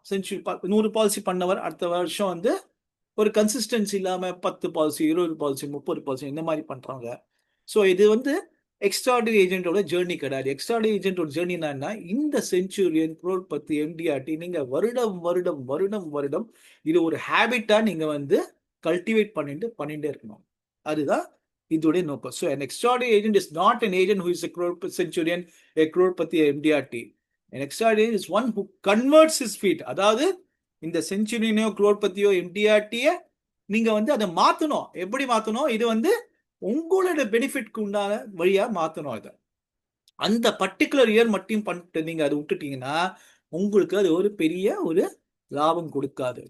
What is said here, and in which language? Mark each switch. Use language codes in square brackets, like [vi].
[ta] Century 100 policy பண்ணவர் அடுத்த வருஷம் வந்து ஒரு கன்சிஸ்டன்சி இல்லாமல் 10 பாலிசி 20 பாலிசி 30 பாலிசி இந்த மாதிரி பண்ணுறாங்க. ஸோ இது வந்து எக்ஸ்ட்ராடினரி ஏஜென்ட்டோட ஜேர்னி கிடையாது. எக்ஸ்ட்ராடினரி ஏஜென்ட்டோட ஜேர்னி என்னன்னா இந்த செஞ்சுரியன் crore எம்டிஆர்டி நீங்கள் வருடம் வருடம் வருடம் வருடம் இது ஒரு ஹேபிட்டாக நீங்கள் வந்து கல்டிவேட் பண்ணிட்டே இருக்கணும். அதுதான் இதோடைய நோக்கம். [en] So an extraordinary agent is not an agent who is a crore centurion, a crorepati, a MDRT. An extraordinary is one who converts his feet. [ta] அதாவது இந்த செஞ்சுரியனையோ crorepatiயோ எம்டிஆர்டியை நீங்க வந்து அதை மாற்றணும். எப்படி மாற்றணும்? இது வந்து உங்களோட பெனிஃபிட்க்கு உண்டான வழியா மாற்றணும். அதை அந்த பர்டிகுலர் இயர் மட்டும் பண்ணிட்டு நீங்க அதை விட்டுட்டீங்கன்னா உங்களுக்கு அது ஒரு பெரிய ஒரு லாபம் கொடுக்காது.